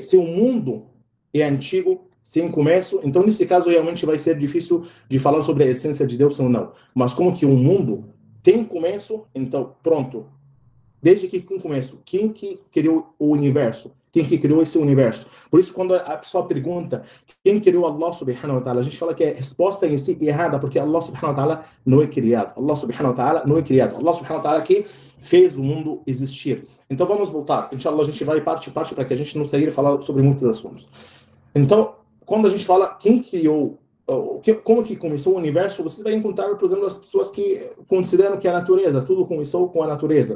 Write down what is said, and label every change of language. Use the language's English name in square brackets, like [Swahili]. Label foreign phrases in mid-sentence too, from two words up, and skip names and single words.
[Portuguese] Se o mundo é antigo, sem começo, então nesse caso realmente vai ser difícil de falar sobre a essência de Deus ou não. Mas como que o mundo tem começo, então pronto. Desde que com começo, quem que criou o universo? Quem que criou esse universo? Por isso, quando a pessoa pergunta quem criou [Arabic] الله سبحانه وتعالى, [Portuguese] a gente fala que a resposta em si é errada, porque [Arabic] الله سبحانه وتعالى [Portuguese] não é criado. [Arabic] الله سبحانه وتعالى [Portuguese] não é criado. [Arabic] الله سبحانه وتعالى [Portuguese] que fez o mundo existir. Então vamos voltar. Inshallah, a gente vai parte para que a gente não sair e falar sobre muitos assuntos. Então, quando a gente fala quem criou, como que começou o universo, você vai encontrar, por exemplo, as pessoas que consideram que a natureza, tudo começou com a natureza.